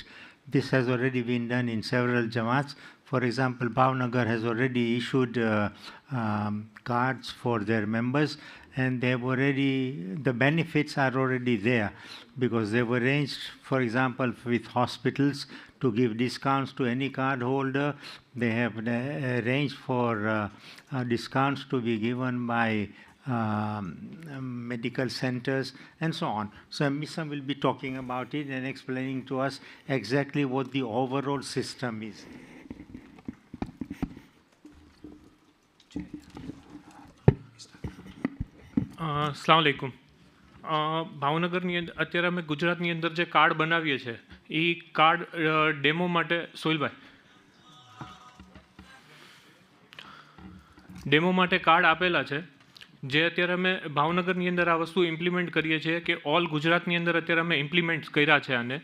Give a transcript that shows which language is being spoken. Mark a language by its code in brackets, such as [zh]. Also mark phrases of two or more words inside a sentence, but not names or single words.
[en] This has already been done in several Jamaats. For example, Bhavnagar has already issued cards for their members, and they've already, the benefits are already there because they've arranged, for example, with hospitals to give discounts to any card holder. They have arranged for discounts to be given by medical centers and so on. So Misam will be talking about it and explaining to us exactly what the overall system is. [ar] السلام عليكم. [gu] ભાવનગરની અંદર અત્યારે અમે ગુજરાતની અંદર જે કાર્ડ બનાવીએ છીએ એ કાર્ડ ડેમો માટે સોહિલભાઈ ડેમો માટે કાર્ડ આપેલા છે જે અત્યારે અમે ભાવનગરની અંદર આ વસ્તુ ઇમ્પ્લિમેન્ટ કરીએ છીએ કે ઓલ ગુજરાતની અંદર અત્યારે અમે ઇમ્પ્લિમેન્ટ કર્યા છે આને.